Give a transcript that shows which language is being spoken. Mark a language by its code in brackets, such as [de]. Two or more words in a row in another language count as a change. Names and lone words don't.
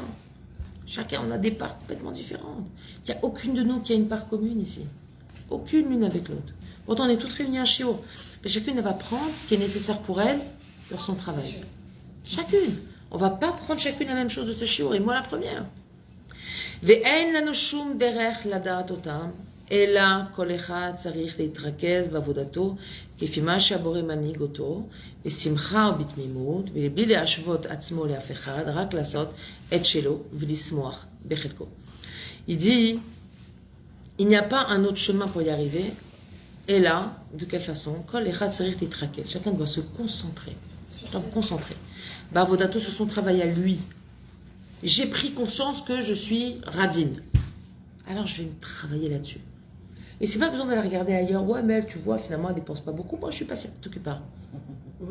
[fr] Chacun, on a des parts complètement différentes. Il n'y a aucune de nous qui a une part commune ici. Aucune l'une avec l'autre. Pourtant, on est toutes réunies à Shiur. Mais chacune, elle va prendre ce qui est nécessaire pour elle dans son travail. Chacune. On ne va pas prendre chacune la même chose de ce Shiur. Et moi, la première. [he] ואין לנו שום דרך לדעת אותם. אלא כל אחד צריך להתרכז בעבודתו כפי מה שהבורא מנהיג אותו, בשמחה ובתמימות, ובלי להשוות עצמו לאף אחד, רק לעשות את שלו ולשמוח בחלקו. [fr] Il dit, il n'y a pas un autre chemin pour y arriver, et là, de quelle façon? [he] כל אחד צריך להתרכז, [fr] chacun doit se concentrer. Je dois me concentrer. Bavodato sur son travail à lui. J'ai pris conscience que je suis radine. Alors je vais me travailler là-dessus. Et c'est pas besoin d'aller regarder ailleurs. Ouais, mais elle, tu vois, finalement, elle dépense pas beaucoup. Moi, je suis pas si t'occupe pas. Oui,